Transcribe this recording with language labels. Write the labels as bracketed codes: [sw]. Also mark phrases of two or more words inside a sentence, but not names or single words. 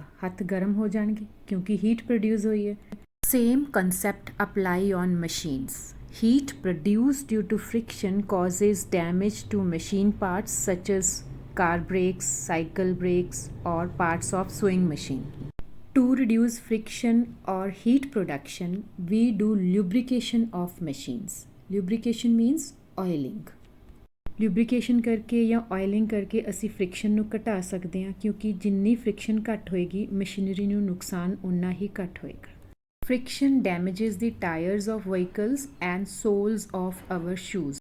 [pa] ਹੱਥ ਗਰਮ ਹੋ ਜਾਣਗੇ ਕਿਉਂਕਿ [en] heat produce [pa] ਹੋਈ ਹੈ। [en] Same concept apply on machines. Heat produced due to friction causes damage to machine parts such as car brakes, cycle brakes, or parts of sewing machine. To reduce friction or heat production, we do lubrication of machines. Lubrication means oiling. [pa] ਲੂਬਰੀਕੇਸ਼ਨ ਕਰਕੇ ਜਾਂ ਆਇਲਿੰਗ ਕਰਕੇ ਅਸੀਂ ਫ੍ਰਿਕਸ਼ਨ ਨੂੰ ਘਟਾ ਸਕਦੇ ਹਾਂ, ਕਿਉਂਕਿ ਜਿੰਨੀ ਫ੍ਰਿਕਸ਼ਨ ਘੱਟ ਹੋਏਗੀ ਮਸ਼ੀਨਰੀ ਨੂੰ ਨੁਕਸਾਨ ਉਨਾ ਹੀ ਘੱਟ ਹੋਏਗਾ. [en] Friction damages the tires of vehicles and soles of our shoes.